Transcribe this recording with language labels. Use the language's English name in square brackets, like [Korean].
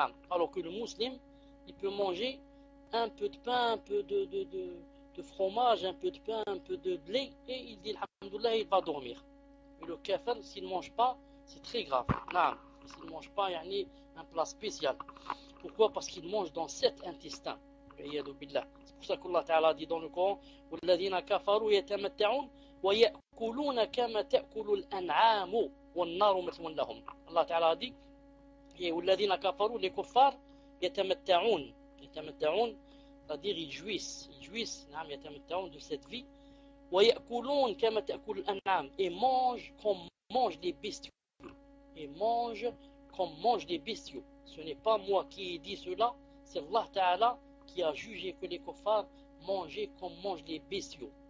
[French] Alors que le musulman, il peut manger un peu de pain, un peu de fromage, un peu de pain, un peu de blé, et il dit alhamdoulilah, il va dormir. Mais le kafir, s'il ne mange pas, c'est très grave. S'il ne mange pas, il y a un plat spécial. Pourquoi? Parce qu'il mange dans 7 intestins. C'est pour ça qu'Allah Ta'ala dit dans le Coran [Arabic] وَالَّذِينَ كَفَرُوا يَتَمَتَّعُونَ وَيَأْكُلُونَ كَمَا تَأْكُلُ الْأَنْعَامُ وَالنَّارُ مَثْوًى لَهُم. [French] Allah Ta'ala dit [Arabic] وَالَّذِينَ كَفَرُوا, [French] les kuffars, [Arabic] يَتَمَتَّعُونَ, [French] c'est-à-dire ils jouissent [Arabic] يتمتعون [French] de cette vie. [Arabic] وَيَأْكُلُونَ كَمَا تَأْكُلُ الْأَنْعَامُ, [French] et mangent comme mangent les bestiaux. Et mangent comme mangent les bestiaux. Ce n'est pas moi qui ai dit cela, c'est Allah Ta'ala qui a jugé que les kuffars mangeaient comme mangent les bestiaux.